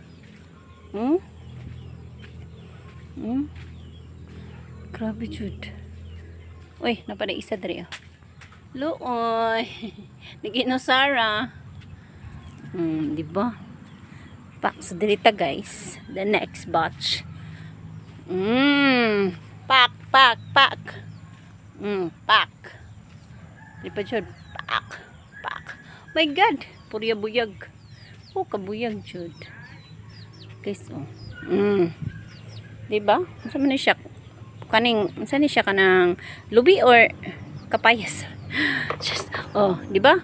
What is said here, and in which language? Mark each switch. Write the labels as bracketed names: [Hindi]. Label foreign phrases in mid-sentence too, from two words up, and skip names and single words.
[Cebuano] Grabe jud. Uy, napada isa diri. Looy. Nag-inosara. Diba? Pak sa dirita guys. [English] The next batch. [Cebuano] Pak, pak, pak. Pak. Di pa jud. Pak, pak. [English] My God. [Cebuano] Purya buyag. Kabuyag jud. Guys, diba? Masa man siya? Masa ni siya kanang lubi or kapayas? Just, diba?